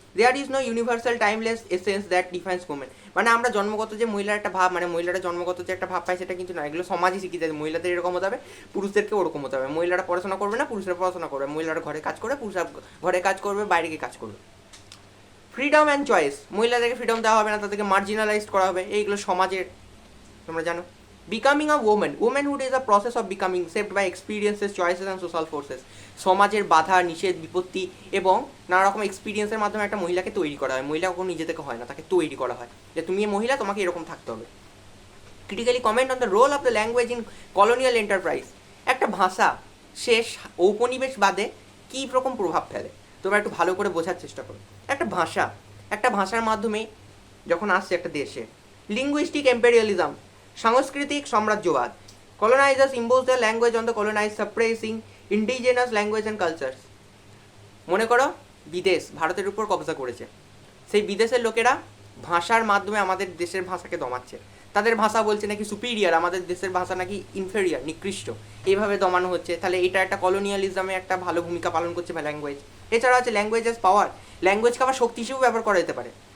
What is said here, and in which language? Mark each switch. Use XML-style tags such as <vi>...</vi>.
<en>there is no universal timeless essence that defines women,</en> <bn>মানে আমরা জন্মগত যে মহিলার একটা ভাব, মানে মহিলারা জন্মগত যে একটা ভাব পায় সেটা কিন্তু না, এগুলো সমাজই শিখিয়ে দেয়। মহিলাদের এরকম হতে হবে, পুরুষদেরকে ওরকম হতে হবে। মহিলারা পড়াশোনা করবে না, পুরুষরা পড়াশোনা করবে। মহিলারা ঘরে কাজ করবে, পুরুষরা ঘরে কাজ করবে, বাইরে গিয়ে কাজ করবে।</bn> <en>freedom and choice,</en> <bn>মহিলাদেরকে ফ্রিডম দেওয়া হবে না, তাদেরকে মার্জিনালাইজড করা হবে, এইগুলো সমাজের, তোমরা জানো।</bn> <en>Becoming a woman, womanhood is a process of becoming shaped by experiences, choices and social forces.</en> <bn>সমাজের বাধা, নিষেধ, বিপত্তি এবং নানা রকম এক্সপিরিয়েন্সের মাধ্যমে একটা মহিলাকে তৈরি করা হয়। মহিলা কখনো নিজে থেকে হয় না, তাকে তৈরি করা হয় যে তুমি মহিলা, তোমাকে এরকম থাকতে হবে।</bn> <en>critically comment on the role of the language in colonial enterprise,</en> <bn>একটা ভাষা শেষ ঔপনিবেশ বাদে কী রকম প্রভাব ফেলে তোমরা একটু ভালো করে বোঝার চেষ্টা করো। একটা ভাষার মাধ্যমে যখন আসছে একটা দেশে, লিঙ্গুইস্টিক এম্পেরিয়ালিজম, সাংস্কৃতিক সাম্রাজ্যবাদ,</bn> <en>colonizers impose their language on the colonized, suppressing indigenous language and cultures.</en> <bn>মনে করো বিদেশ ভারতের উপর কবজা করেছে, সেই বিদেশের লোকেরা ভাষার মাধ্যমে আমাদের দেশের ভাষাকে দমাচ্ছে। তাদের ভাষা বলছে নাকি সুপিরিয়ার, আমাদের দেশের ভাষা নাকি ইনফেরিয়ার, নিকৃষ্ট, এইভাবে দমানো হচ্ছে। তাহলে এটা একটা কলোনিয়ালিজমে একটা ভালো ভূমিকা পালন করছে ল্যাঙ্গুয়েজ। এছাড়া আছে</bn> <en>language as power,</en> <bn>ল্যাঙ্গুয়েজকে আবার শক্তি হিসেবেও ব্যবহার করা যেতে পারে।</bn>